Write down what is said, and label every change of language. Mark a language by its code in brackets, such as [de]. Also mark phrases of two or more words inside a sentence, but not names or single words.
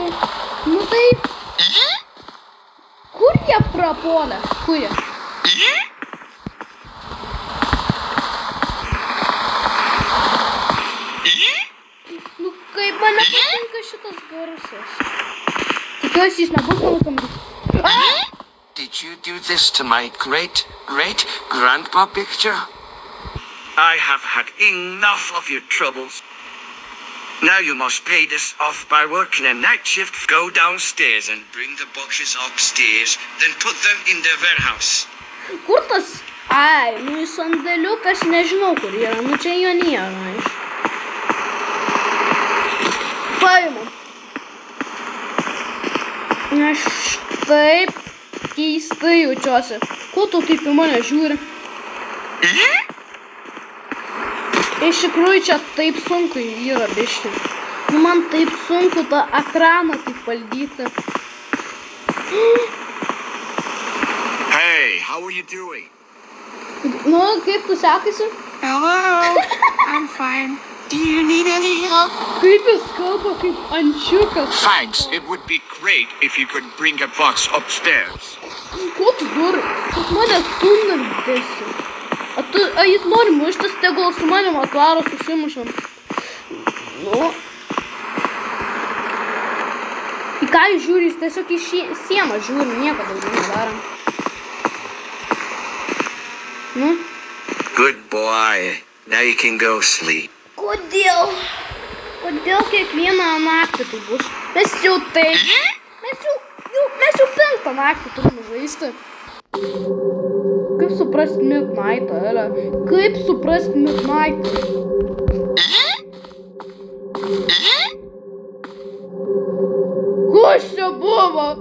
[lt] Nu taip. Kur jie prapuolė? Kur jie? Nu kaip man nepatinka šitas garsas. Tikiuosi jis nebus mano kambarys. [en] Did you do this to my great-great-grandpa picture? I have had enough of your troubles. Now you must pay this off by working a night shift. Go downstairs and bring the boxes upstairs, then put them in the warehouse. [lt] Kur tas? Ai, nu jis sandėliukas, nežinau kur yra, nu čia jo nėra, aišku. Paimam. Aš taip keistai jaučiuosi. Ko tu taip į mane žiūri? Iš tikrųjų čia taip sunku yra biški. Nu man taip sunku tą ekraną taip valdyti. [en] Hey, how are you doing? [lt] Nu, kaip tu sekasi? [en] Hello, I'm fine. Do you need any help? [lt] Kaip jis kalba kaip ančiukas. [en] Thanks. It would be great if you could bring a box upstairs. [lt] Ko tu darai? Jis mane stumdėsi. A jis nori muštis, tegul su manim atvaro susimušam. Nu. Į ką jis žiūri, jis tiesiog į sieną žiūri, nieko daugiau nedarom. Nu? [en] Good boy. Now you can go sleep. [lt] Kodėl? Kodėl kiekvieną naktį tai bus? Mes jau taip. Mes jau 5 naktį turime žaisti. Kaip suprast Midnight'ą, Ele? Kaip suprast Midnight'ą? Kas čia buvo?